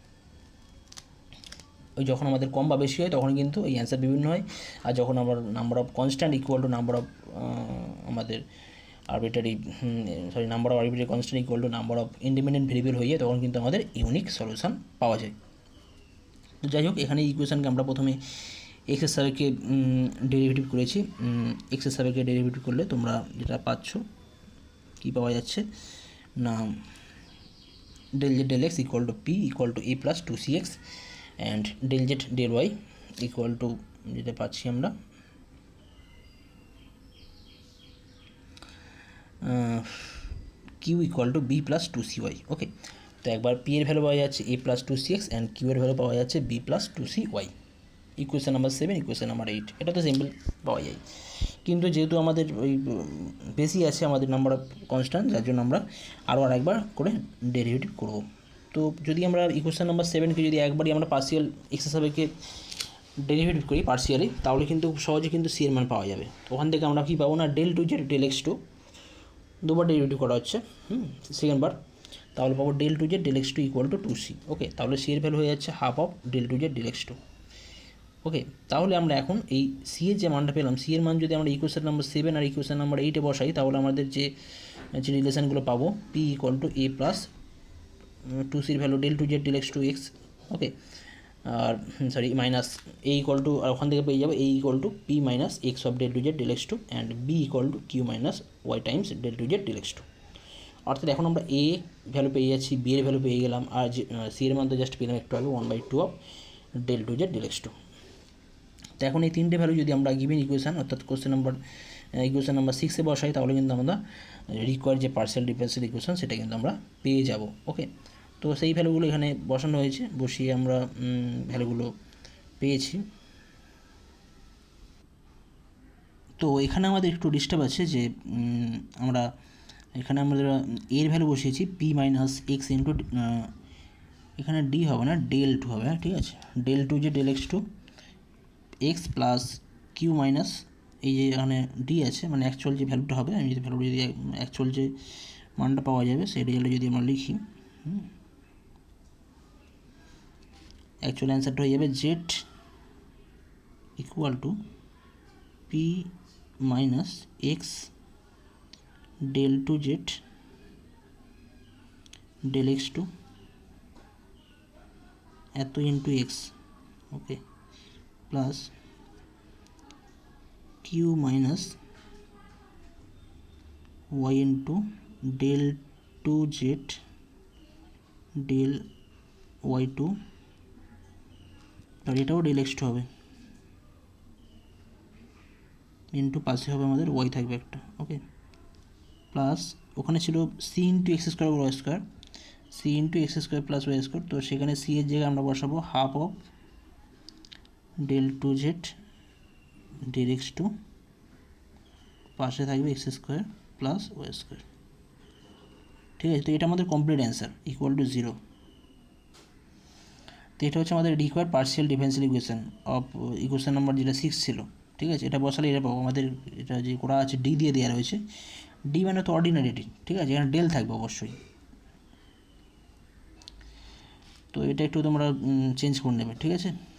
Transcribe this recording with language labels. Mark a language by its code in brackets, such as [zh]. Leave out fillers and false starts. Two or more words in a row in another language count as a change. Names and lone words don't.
[bn] ওই যখন আমাদের কম বা বেশি হয় তখন কিন্তু এই অ্যান্সার বিভিন্ন হয়, আর যখন আমার [en] number of constant equal to number of [bn] আমাদের [en] number of arbitrary constant equal to number of independent variable [bn] হয়ে যায়, তখন কিন্তু আমাদের [en] unique solution [bn] পাওয়া যায়। তো যাই হোক, এখানে ইকুয়েশনকে আমরা প্রথমে এক্সের সাপেক্ষে ডেরিভেটিভ করেছি। এক্সের সাপেক্ষে ডেরিভেটিভ করলে তোমরা যেটা পাচ্ছ, কী পাওয়া যাচ্ছে না, [en] del z del x equal to p equal to a plus 2cx and del z del y equal to [bn] যেটা পাচ্ছি আমরা [en] q equal to b plus 2cy। [bn] ওকে, তো একবার p এর ভ্যালু পাওয়া যাচ্ছে [en] a plus 2cx and [bn] q এর ভ্যালু পাওয়া যাচ্ছে [en] b plus 2cy। equation number 7, equation number 8, [bn] এটা তো সিম্পল পাওয়া যায়, কিন্তু যেহেতু আমাদের ওই বেশি আছে আমাদের [en] number of constant, [bn] যার জন্য আমরা আরও আরেকবার করে ডেরিভেটিভ করব। তো যদি আমরা [en] equation number [bn] 7কে যদি একবারই আমরা পার্শিয়াল এক্সের সাপেক্ষে ডেরিভেটিভ করি পার্শিয়ালি, তাহলে কিন্তু সহজে কিন্তু সি এর মান পাওয়া যাবে। তো ওখান থেকে আমরা কী পাবো না, [en] del 2z del x2, [bn] দুবার ডেরিভেটিভ করা হচ্ছে সেকেন্ডবার, তাহলে পাবো [en] del 2z del x2 equal to 2c. [bn] ওকে, তাহলে সি এর ভ্যালু হয়ে যাচ্ছে [en] half of del 2z del x2. [bn] ওকে, তাহলে আমরা এখন এই সি এর যে মানটা পেলাম, সি এর মান যদি আমরা [en] equation number 7 [bn] আর [en] equation number [bn] 8-এ বসাই, তাহলে আমাদের যে রিলেশনগুলো পাবো, [en] p equal to a plus [bn] 2সির ভ্যালু [en] del 2z del x2x। [bn] ওকে, আর [en] minus a equal to, [bn] আর ওখান থেকে পেয়ে যাবো [en] a equal to p minus x of del 2z del x2 and b equal to q minus y times del 2z del x2. [bn] অর্থাৎ এখন আমরা এ ভ্যালু পেয়ে যাচ্ছি, বি এর ভ্যালু পেয়ে গেলাম, আর যে সি এর মান তো জাস্ট পেলাম একটু আগে [en] 1/2 of del 2z del x2. [bn] তো এখন এই তিনটে ভ্যালু যদি আমরা [en] given equation [bn] অর্থাৎ [en] equation number [bn] 6-এ বসাই, তাহলে কিন্তু আমরা রিকোয়ার যে [en] partial differential equation [bn] সেটা কিন্তু আমরা পেয়ে যাব। ওকে, তো সেই ভ্যালুগুলো এখানে বসানো হয়েছে, বসিয়ে আমরা ভ্যালুগুলো পেয়েছি। তো এখানে আমাদের একটু ডিস্টার্ব আছে যে আমরা এখানে আমাদের এর ভ্যালু বসিয়েছি [en] p minus x into, [bn] এখানে ডি হবে না, del 2 হবে, ঠিক আছে, [en] del 2z del x2 x plus q minus [bn] এই যে এখানে ডি আছে, মানে অ্যাকচুয়াল যে ভ্যালুটা হবে, আমি যদি ভ্যালুটা যদি অ্যাকচুয়াল যে মানটা পাওয়া যাবে সেই রেজাল্টে যদি আমরা লিখি, অ্যাকচুয়াল অ্যান্সারটা হয়ে যাবে [en] z equal to p minus x del 2z del x2 এত into x, ওকে, plus q minus y into del 2z del y2, [bn] আর এটাও del x2 হবে, ইন্টু পাশে হবে আমাদের ওয়াই থাকবে একটা। ওকে, প্লাস ওখানে ছিল [en] c into x square y square, c into x square plus y square, [bn] তো সেখানে সি এর জায়গায় আমরা বসাবো [en] half of del 2z del x2, [bn] পাশে থাকবে [en] x square plus y square. [bn] ঠিক আছে, তো এটা আমাদের [en] complete answer equal to 0. [bn] তো এটা হচ্ছে আমাদের [en] required partial differential equation of equation number [bn] যেটা 6 ছিল। ঠিক আছে, এটা বসালে এটা পাবো, আমাদের এটা যে করা আছে ডি দিয়ে দেওয়া রয়েছে, ডি মানে তো [en] ordinary d, [bn] ঠিক আছে, এখানে ডেল থাকবে অবশ্যই, তো এটা একটু তোমরা চেঞ্জ করে নেবে, ঠিক আছে।